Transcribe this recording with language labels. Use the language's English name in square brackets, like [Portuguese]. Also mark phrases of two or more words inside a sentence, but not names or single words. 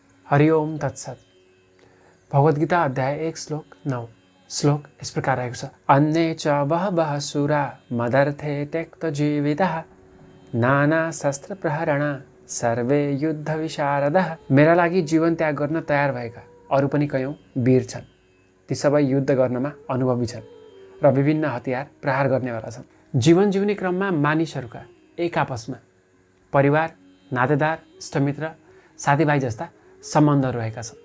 [Sanskrit] हरि ओम तत्सत। [Nepali] भगवद्गीता अध्याय 1 श्लोक 9। श्लोक इस प्रकार रहेको छ। [Sanskrit] अन्ये च बहवः सुरा मदर्थे त्यक्त जीवितः नाना शस्त्र प्रहरण सर्वे युद्ध विशारदः। [Nepali] मेरा लागि जीवन त्याग गर्न तयार भएका अरू पनि कयौं वीर छन्। ती सबै युद्ध गर्नमा अनुभवी छन् र विभिन्न हतियार प्रहार गर्नेवाला छन्। जीवन जिउने क्रममा मानिसहरूका एक आपसमा परिवार, नातेदार, इष्टमित्र, साथीभाइ जस्ता सम्बन्धहरू रहेका छन्।